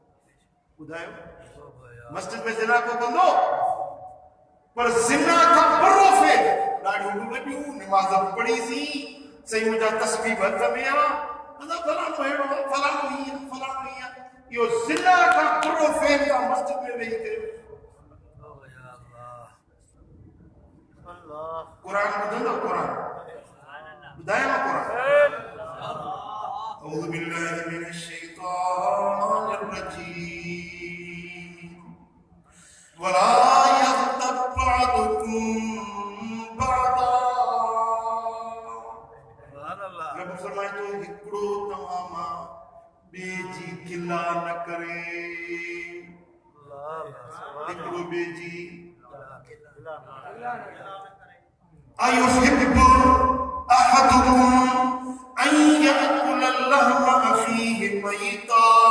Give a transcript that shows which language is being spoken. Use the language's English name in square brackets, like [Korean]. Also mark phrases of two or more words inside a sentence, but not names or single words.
[Sindhi] ॿुधायो मस्जिद में ज़िना को कंदो पर ज़िना खां बुरो फेल ॾाढियूं बि वॾियूं नमाज़ पढ़ीसीं सही मुंहिंजा तस्बीह हथ में आहे फलाणो अहिड़ो आहे फलाणो हीअं इहो ज़िना खां बुरो फेल तव्हां मस्जिद में वेही कयो क़ुरान ॿुधंदो क़ुरान ॿुधायां क़ुरान [Arabic] أعوذ بالله من الشيطان الرجيم ولا يغتب بعضكم بعضا [Sindhi] रब फरमाए तो हिकिड़ो तव्हां मां ॿिए जी गिला न करे हिकिड़ो ॿिए जी [Arabic] أيحب أحدكم أن يأكل لحم أخيه ميتا